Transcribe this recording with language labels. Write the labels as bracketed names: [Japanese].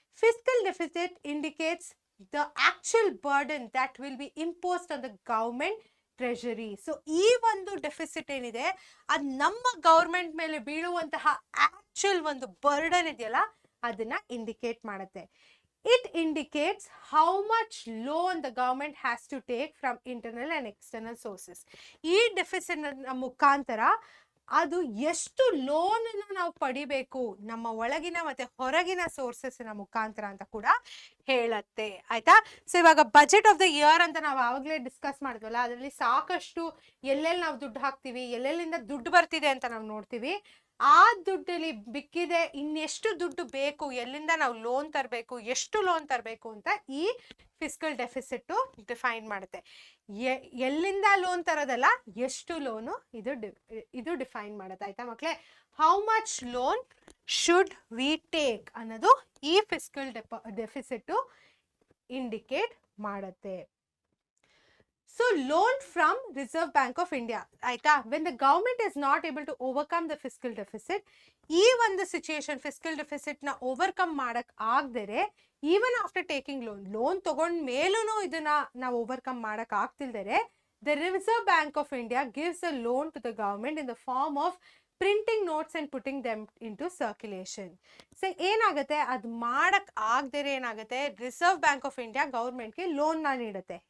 [English] Fiscal deficit indicates the actual burden that will be imposed on the government treasury. [Kannada] So ಈ ಒಂದು deficit ಏನಿದೆ ಅದು ನಮ್ಮ government ಮೇಲೆ ಬೀಳುವಂತಹ ಆಕ್ಚುಯಲ್ ಒಂದು ಬರ್ಡನ್ ಇದೆಯಲ್ಲ ಅದನ್ನ ಇಂಡಿಕೇಟ್ ಮಾಡುತ್ತೆ. [English] It indicates how much loan the government has to take from internal and external sources. [Kannada] ಈ ಡೆಫಿಸಿಟ್ ಮುಖಾಂತರ ಅದು ಎಷ್ಟು ಲೋನ್ ನಾವು ಪಡಿಬೇಕು ನಮ್ಮ ಒಳಗಿನ ಮತ್ತೆ ಹೊರಗಿನ ಸೋರ್ಸಸ್ ಮುಖಾಂತರ ಅಂತ ಕೂಡ ಹೇಳತ್ತೆ. ಆಯ್ತಾ? ಸೊ ಇವಾಗ ಬಜೆಟ್ ಆಫ್ ದ ಇಯರ್ ಅಂತ ನಾವು ಆವಾಗಲೇ ಡಿಸ್ಕಸ್ ಮಾಡಿದ್ವಲ್ಲ, ಅದರಲ್ಲಿ ಸಾಕಷ್ಟು ಎಲ್ಲೆಲ್ಲಿ ನಾವು ದುಡ್ಡು ಹಾಕ್ತಿವಿ, ಎಲ್ಲೆಲ್ಲಿಂದ ದುಡ್ಡು ಬರ್ತಿದೆ ಅಂತ ನಾವು ನೋಡ್ತೀವಿ. ಆ ದುಡ್ಡಲ್ಲಿ ಬಿಕ್ಕಿದೆ, ಇನ್ನೆಷ್ಟು ದುಡ್ಡು ಬೇಕು, ಎಲ್ಲಿಂದ ನಾವು ಲೋನ್ ತರಬೇಕು, ಎಷ್ಟು ಲೋನ್ ತರಬೇಕು ಅಂತ ಈ ಫಿಸ್ಕಲ್ ಡೆಫಿಸಿಟ್ ಡಿಫೈನ್ ಮಾಡುತ್ತೆ. ಎಲ್ಲಿಂದ ಲೋನ್ ತರೋದಲ್ಲ, ಎಷ್ಟು ಲೋನು ಇದು ಡಿಫೈನ್ ಮಾಡುತ್ತೆ. ಆಯ್ತಾ ಮಕ್ಕಳೇ? [English] how much loan should we take [Kannada] ಅನ್ನೋದು ಈ ಫಿಸ್ಕಲ್ ಡೆಫಿಸಿಟ್ ಇಂಡಿಕೇಟ್ ಮಾಡುತ್ತೆ. [English] So loan from Reserve Bank of India. ಆಯ್ತಾ? When the government is not able to overcome the fiscal deficit, [Kannada] ಈ ಒಂದು ಸಿಚುಯೇಷನ್ ಫಿಸ್ಕಲ್ ಡೆಫಿಸಿಟ್ ನ ಓವರ್ಕಮ್ ಮಾಡಕ್ ಆಗದರೆ, [English] even after taking loan [Kannada] ತಗೊಂಡ್ ಮೇಲೂ ಇದನ್ನ ನಾವು ಓವರ್ಕಮ್ ಮಾಡಕ್ ಆಗ್ತಿಲ್ದರೆ, [English] the Reserve Bank of India gives a loan to the government in the form of printing notes and putting them into circulation. [Kannada] So ಏನಾಗುತ್ತೆ, ಅದು ಮಾಡಕ್ ಆಗದರೆ ಏನಾಗುತ್ತೆ, ರಿಸರ್ವ್ ಬ್ಯಾಂಕ್ ಆಫ್ ಇಂಡಿಯಾ ಗೌರ್ಮೆಂಟ್ಗೆ ಲೋನ್ನ ನೀಡುತ್ತೆ.